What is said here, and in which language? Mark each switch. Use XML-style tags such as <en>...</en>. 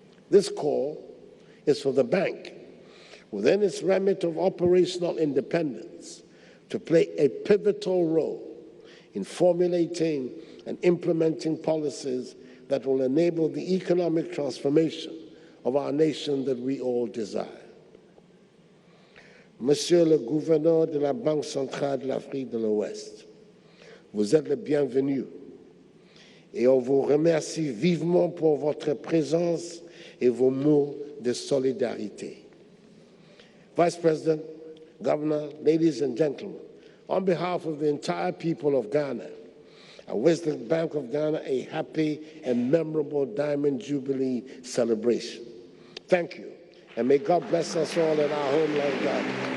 <en>This call is for the bank, within its remit of operational independence, to play a pivotal role in formulating and implementing policies that will enable the economic transformation of our nation that we all desire.</en> <fr>Monsieur le gouverneur de la Banque centrale de l'Afrique de l'Ouest, vous êtes le bienvenu et on vous remercie vivement pour votre présence et vos mots de solidarité.</fr> <en>Vice President, Governor, ladies and gentlemen, on behalf of the entire people of Ghana, I wish the Bank of Ghana a happy and memorable Diamond Jubilee celebration. Thank you, and may God bless us all in our homeland, Ghana.</en>